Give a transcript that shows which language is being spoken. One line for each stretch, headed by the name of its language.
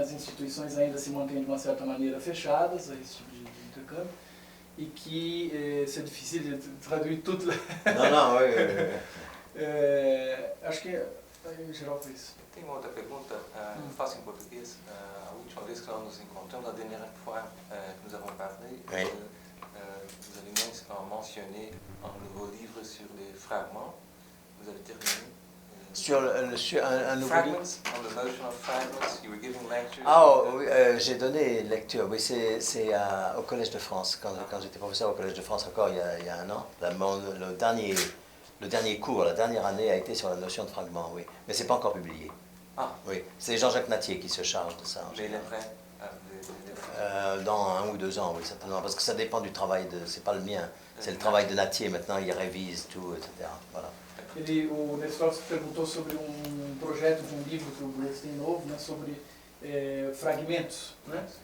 Portuguese: As instituições ainda se mantêm de uma certa maneira fechadas a esse tipo de intercâmbio e que
French: c'est difficile de traduire
Portuguese: tudo. Não, acho que em geral foi isso. Tem uma outra pergunta, eu faço em português. A última vez que nós nos encontramos,
French: la dernière fois que nous avons parlé, vous avez mentionné un nouveau livre sur les fragments. Vous avez terminé Sur un nouveau livre.
English: Fragments, on the notion of fragments, you were giving lectures.
French: Ah, oui, j'ai donné lecture, oui, c'est au Collège de France, quand j'étais professeur au Collège de France encore il y a un an. Le dernier cours, la dernière année a été sur la notion de fragment, oui. Mais c'est pas encore publié. Ah. Oui, c'est Jean-Jacques Natier qui se charge de ça. Mais il est prêt dans 1 ou 2 ans, oui, certainement, parce que ça dépend du travail c'est pas le mien, c'est le travail de Natier, maintenant il révise tout, etc. Voilà.
Portuguese: O Nestor perguntou sobre projeto de livro que o Boulez tem novo, né, sobre fragmentos, né?